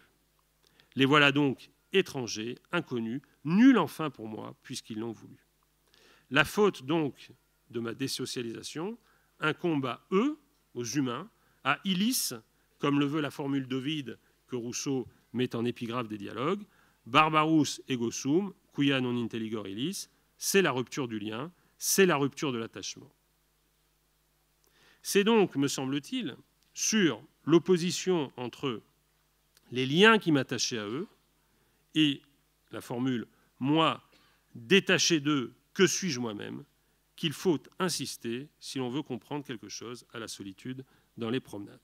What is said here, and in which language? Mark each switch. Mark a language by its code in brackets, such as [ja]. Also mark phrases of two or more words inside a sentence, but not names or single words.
[fr] Les voilà donc étrangers, inconnus, nuls enfin pour moi, puisqu'ils l'ont voulu. La faute donc de ma désocialisation incombe à eux, aux humains, à Illis, comme le veut la formule d'Ovide que Rousseau met en épigraphe des dialogues, [la] Barbarus ego sum, quia non intelligor illis, [fr] c'est la rupture du lien, c'est la rupture de l'attachement. C'est donc, me semble-t-il, sur l'opposition entre les liens qui m'attachaient à eux et la formule « moi, détaché d'eux, que suis-je moi-même » qu'il faut insister si l'on veut comprendre quelque chose à la solitude dans les promenades.